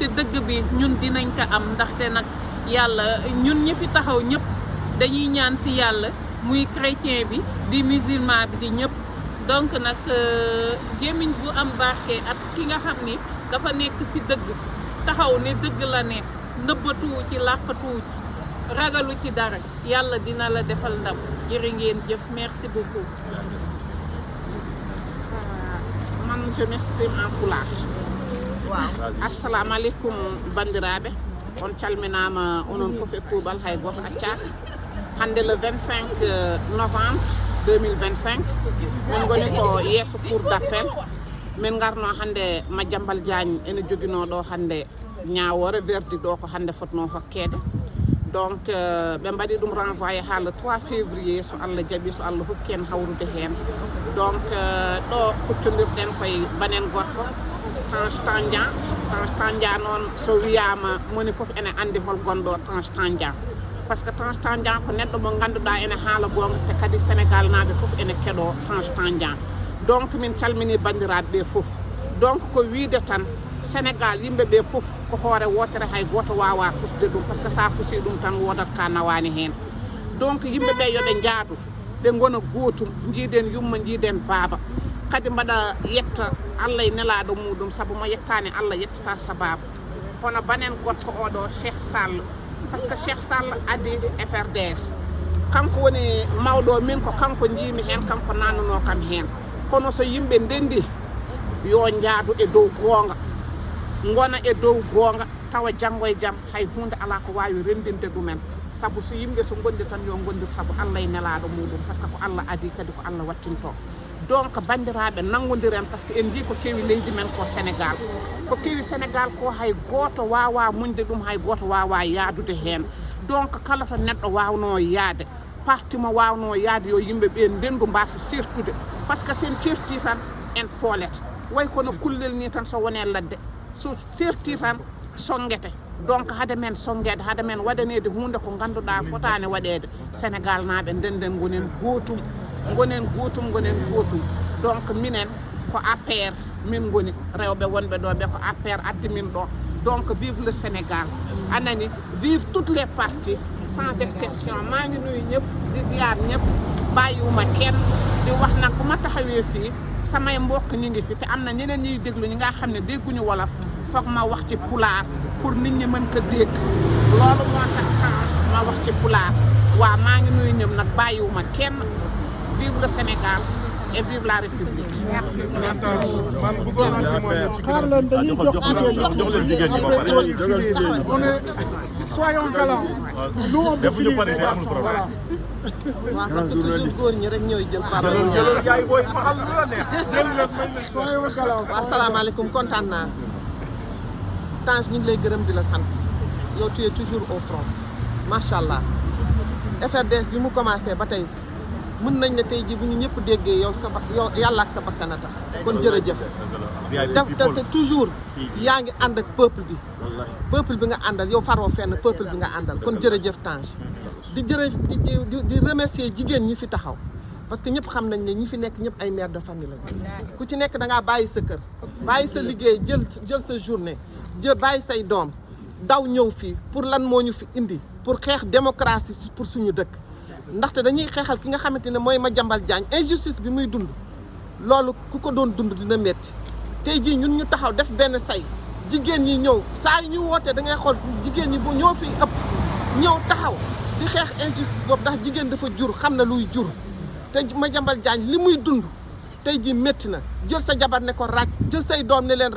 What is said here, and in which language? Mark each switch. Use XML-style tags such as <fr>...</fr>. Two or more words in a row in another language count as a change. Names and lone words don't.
<wo>dëgg bi ñun dinañ ko am ndaxte nag yàlla ñun ñi fi taxaw ñëpp dañuy ñaan ci yàlla muy chrétien bi di musulman bi di ñëpp donc nag gémmiñ bu am barke ak ki nga xam ni dafa nekk ci dëgg taxaw ne dëgg la nekk nëbbatuwu ci làqatuwu ci ragalu ci dara yàlla dina la defal ndam jërë ngeen jëf</wo> <fr>merci beaucoup. man je m'exprime en pulaar.</fr> <ff>assalamu aleykum bandiraɓe on calminama onon fof e kuuɓal hay goto accaka hande</ff> <fr>le 25 novembre 2025</fr> <ff>min goni ko yeeso</ff> <fr>cour d'appel</fr> <ff>min garno hande Madiambal Diagne ene joguino ɗo hande ñawore verdict ɗo ko hande fotno hokkede donc ɓe mbaɗi ɗum renvoyé ha</ff> <fr>le 3 février</fr> <ff>so Allah jaaɓi so Allah hokki en hawrude hen donc ɗo kuccodirɗen koye banen gorko Tange Tandian noon so wiyama moni foof ene andi hol gonɗo Tange Tandian</ff> <fr>par ce que</fr> <ff>Tange Tandian ko neɗɗo mo ganduɗa ene haala gonga te kadi Sénégal naɓe foof ene keeɗo Tange Tandian donc min calmini bandiraɓe ɓe foof donc ko wiide tan Sénégal yimɓeɓe foof ko hoore wotere hay goto wawa fusde ɗum</ff> <fr>par ce que</fr> <ff>sa fusi ɗum tan wodat ka nawani hen donc yimɓeɓe yoɓe jaadu ɓe gona gootum jiiden yumma jiiden baaba kadi mbaɗa yetta Allah e nelaɗo muɗum saabu mo yettani Allah yettata sababu hono banen gorko oɗo Cheikh Sall</ff> <fr>par ce que</fr> <ff>Cheikh Sall adi FRDS kanko woni mawɗo min ko kanko jiimi hen kanko nannuno kam hen kono so yimɓe ndendi yo njaadu e dow goonga ngona e dow goonga tawa janngo e jam hay hunde ala ko wawi rendinde ɗumen sabu so yimɓe so gondi tan yo gondir sabu Allah e nelaɗo muɗum</ff> <fr>par ce que</fr> <ff>ko Allah adi kadi ko Allah wattinto donc bandiraɓe nangodiren</ff> <fr>par ce que</fr> <ff>en jii ko kewi leydi men ko Sénégal ko kewi Sénégal ko hay goto wawa muñde ɗum hay goto wawa yaadude hen donc kala to neɗɗo wawno yaade parti mo wawno yaade yo yimɓe ɓe ndendu mbasa sertude</ff> <fr>par ce que</fr> <ff>sen certi tan en poolete way kono kullel ni tan so wone ladde so serti tan songete donc hade men songede hade men waɗanede hunde ko ganduɗa fotani waɗede Sénégal naɓe ndenden gonen gotum donc minen ko APR min goni rewɓe wonɓe ɗo ɓe ko APR addi min ɗo donc</ff> <fr>vive le Sénégal</fr> <ff>anani</ff> <fr>vive toutes les partis sans exception</fr> <wo>maa ngi nuyu ñëpp di ziar ñëpp bàyyiwuma kenn di wax nag bu ma taxawee fii samay mbokk ñi ngi fi te am na ñeneen ñuy déglu ñi nga xam ne dégguñu wolof foog ma wax ci pulaar pour nit ñi mën ko dégg loolu moo tax ma wax ci pulaar waaw maa ngi nuyu ñëpp nag bàyyiwuma kenn</wo> <fr>vive le Sénégal et vive la République. Merci. On est soyons galants. Nous on peut finir. Voilà.</fr> <wo>waaw parce que toujours góor ñi rek ñooy jël parole.</wo> <fr>Soyons galants.</fr> <wo>waaw asalaamaaleykum kontaan naa. Tange ñu ngi lay gërëm di la sant.</wo> <fr>yow tu es toujours au front.</fr> <ar>macha allah.</ar> <wo>FRDS bi mu commencé ba tey. mën nañ ne tey jii bu ñu ñëpp déggee yow yàlla ak sa bakkan a tax kon jërëjëf te toujours yaa ngi ànd ak peuple bi nga àndal yow faroo fenn peuple bi nga àndal kon jërëjëf Tange di remercier jigéen ñi fi taxaw parce que ñëpp xam nañ ne ñi fi nekk ñëpp ay</wo> <fr>mère de famille</fr> <wo>lañu ku ci nekk da ngaa bàyyi sa kër bàyyi sa liggéey jël sa journée bàyyi say doom daw ñëw fii pour lan moo ñu fi indi pour xeex démocratie pour suñu dëkk ndaxte dañuy xeexal ki nga xamante ne mooy Madiambal Diagne injustice bi muy dund loolu ku ko doon dund dina métti tey jii ñun ñu taxaw def benn say jigéen ñi ñëw saa yu ñu wootee da ngay xool jigéen ñi bu ñoo fi ëpp ñëw taxaw di xeex injustice boobu ndax jigéen dafa jur xam na luy jur te Madiambal Diagne li muy dund tey jii métti na jël sa jabar ne ko ràcc jël say doom ne leen</wo>